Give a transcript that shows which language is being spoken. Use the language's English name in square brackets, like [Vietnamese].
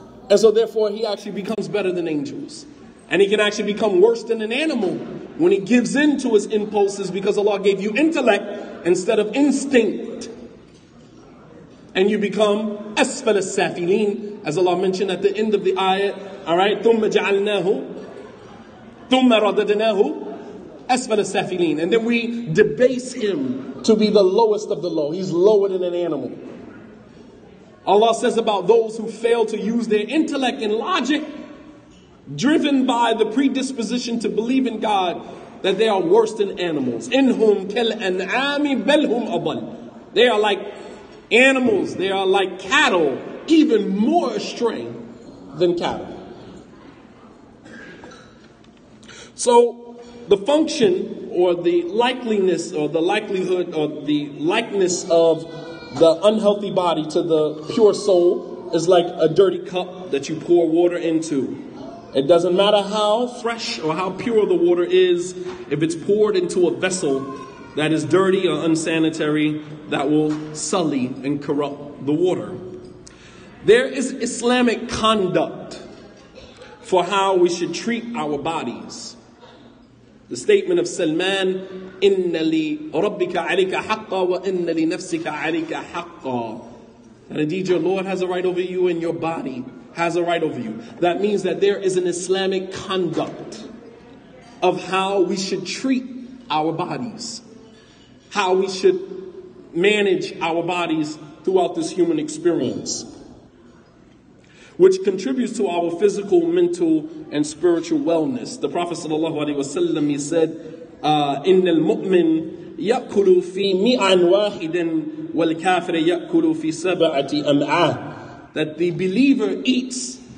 [English] And so therefore he actually becomes better than angels. And he can actually become worse than an animal when he gives in to his impulses, because Allah gave you intellect instead of instinct. And you become asfal as-safilin, as Allah mentioned at the end of the ayat. [Arabic] Alright, ثُمَّ جَعَلْنَاهُ ثُمَّ رَدَدْنَاهُ أَسْفَلَ السَّافِلِينَ. [English] And then we debase him to be the lowest of the low. He's lower than an animal. Allah says about those who fail to use their intellect and logic, driven by the predisposition to believe in God, that they are worse than animals. [Arabic] إِنْهُمْ كَالْأَنْعَامِ بَلْ هُمْ أَضَلُّ. [English] They are like animals. They are like cattle, even more astray than cattle. So the function or the likeliness or the likelihood or the likeness of the unhealthy body to the pure soul is like a dirty cup that you pour water into. It doesn't matter how fresh or how pure the water is, if it's poured into a vessel that is dirty or unsanitary, that will sully and corrupt the water. There is Islamic conduct for how we should treat our bodies. [Arabic] The statement of Salman, إِنَّ لِرَبِّكَ عَلَيْكَ حَقًّا وَإِنَّ لِنَفْسِكَ عَلَيْكَ حَقًّا. [English] And indeed your Lord has a right over you and your body has a right over you. That means that there is an Islamic conduct of how we should treat our bodies. How we should manage our bodies throughout this human experience, which contributes to our physical, mental, and spiritual wellness. The Prophet ﷺ, he said, إِنَّ الْمُؤْمِنِ يَأْكُلُ فِي مِعًا وَاحِدٍ وَالْكَافِرِ يَأْكُلُ فِي سَبَعَةِ أَمْعَاءٍ. That the believer eats